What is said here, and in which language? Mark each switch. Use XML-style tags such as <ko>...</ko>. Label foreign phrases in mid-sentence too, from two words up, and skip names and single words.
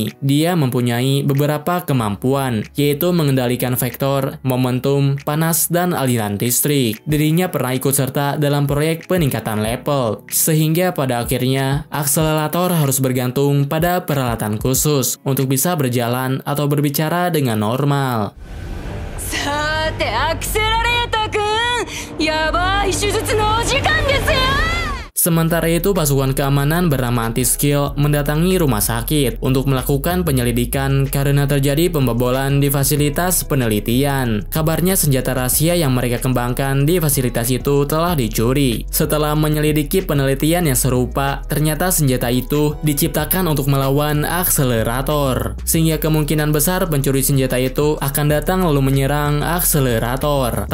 <id>Dia mempunyai beberapa kemampuan, yaitu mengendalikan vektor, momentum, panas, dan aliran listrik. Dirinya pernah ikut serta dalam proyek peningkatan level, sehingga pada akhirnya akselerator harus bergantung pada peralatan khusus untuk bisa berjalan atau berbicara dengan normal.</id> <ja>Sate, Accelerator-kun, やばい手術のお時間ですよ!</ja> <id>Sementara itu, pasukan keamanan bernama Anti-Skill mendatangi rumah sakit untuk melakukan penyelidikan karena terjadi pembobolan di fasilitas penelitian. Kabarnya senjata rahasia yang mereka kembangkan di fasilitas itu telah dicuri. Setelah menyelidiki penelitian yang serupa, ternyata senjata itu diciptakan untuk melawan akselerator, sehingga kemungkinan besar pencuri senjata itu akan datang lalu menyerang akselerator.</id>